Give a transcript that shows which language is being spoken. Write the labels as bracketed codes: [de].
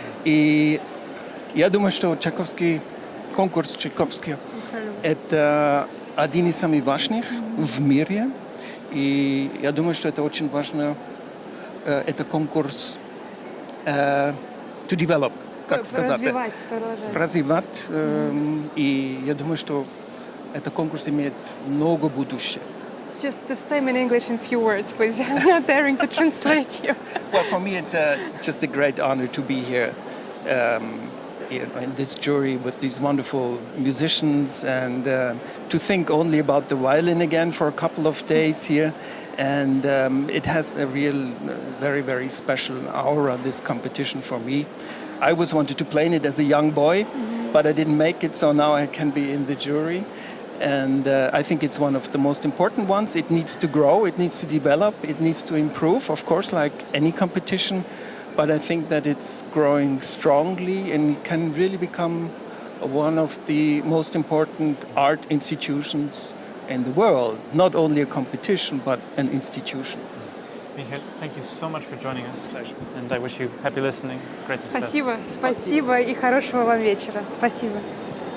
[ru] И я думаю, что конкурс Тчайковский – это один из самых важных в мире. И я думаю, что это очень важно, это конкурс [en] to develop, [ru] как сказать. Развивать. И я думаю, что этот конкурс имеет много будущего. [en] Just the same in English in few words, please. I'm not daring to translate you. Well, for me, it's just a great honor to be here in this jury with these wonderful musicians and to think only about the violin again for a couple of days here. And it has a real, very, very special aura, this competition for me. I always wanted to play in it as a young boy, but I didn't make it, so now I can be in the jury. And I think it's one of the most important ones. It needs to grow, it needs to develop, it needs to improve, of course, like any competition. But I think that it's growing strongly and can really become one of the most important art institutions in the world. Not only a competition, but an institution. Michael, thank you so much for joining us. Pleasure. And I wish you happy listening. Great success. [ru] Спасибо и хорошего вам вечера. Спасибо.